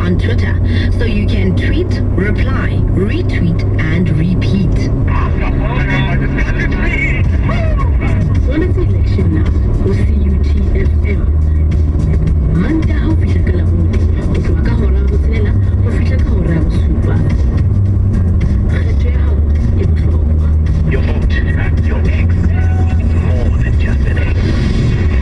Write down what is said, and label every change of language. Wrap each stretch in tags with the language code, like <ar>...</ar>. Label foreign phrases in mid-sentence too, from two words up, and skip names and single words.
<en>Twitter, so you can tweet, reply, retweet, and repeat. Well, it's election now. We'll see UTFM.</en> <st>Manta ho fihla ka Labone, ho tloha ka hora ya botshelela ho fihla ka hora ya bosupa. Kgetho ya hao e bohlokwa.</st> <en>Your vote, your eggs, more than just an egg.</en>